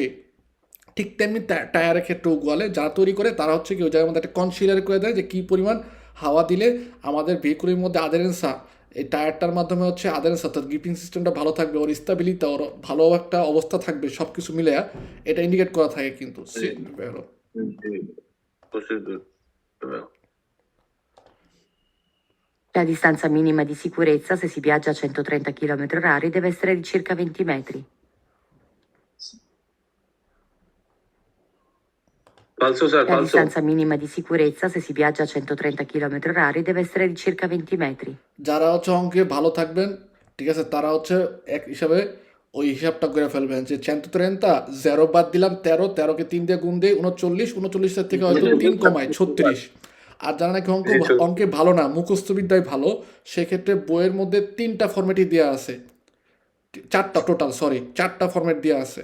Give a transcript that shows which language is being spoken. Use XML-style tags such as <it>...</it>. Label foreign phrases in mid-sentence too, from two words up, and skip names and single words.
<bn>ঠিক তেমনি টায়ারের ক্ষেত্রেও গোয়ালে যারা তৈরি করে তারা হচ্ছে কি ওই জায়গার মধ্যে একটা কনসিলার করে দেয় যে কী পরিমাণ হাওয়া দিলে আমাদের ভেহিকুলের মধ্যে আদারেন্সা, এই টায়ারটার মাধ্যমে হচ্ছে আদারেন্সা অর্থাৎ</bn> <en>gripping system</en> <bn>ভালো থাকবে, ওর স্টেবিলিটি, ওর ভালো একটা অবস্থা থাকবে, সব কিছু মিলে এটা ইন্ডিকেট করা থাকে কিন্তু।</bn> <it>La distanza minima di sicurezza, se si viaggia a 130 km/h, deve essere di circa 20 metri. La distanza minima di sicurezza, se si viaggia a 130 km/h, deve essere di circa 20 metri.</it> <bn>যারা হচ্ছে অঙ্কে ভালো থাকবেন, ঠিক আছে, তারা হচ্ছে এক হিসাবে ওই হিসাবটা করে ফেলবেন যে 130 0 বাদ দিলাম 13, 13কে 3 দিয়ে গুণ দিয়ে 39, 39 থেকে হয়তো 3 কমায় 36। আর যারা নাকি অঙ্কে ভালো না, মুখস্থবিদ্যায় ভালো, সেক্ষেত্রে বইয়ের মধ্যে 3টা ফরম্যাটই দেওয়া আছে, 4টা টোটাল, সরি 4টা ফরম্যাট দেওয়া আছে।</bn>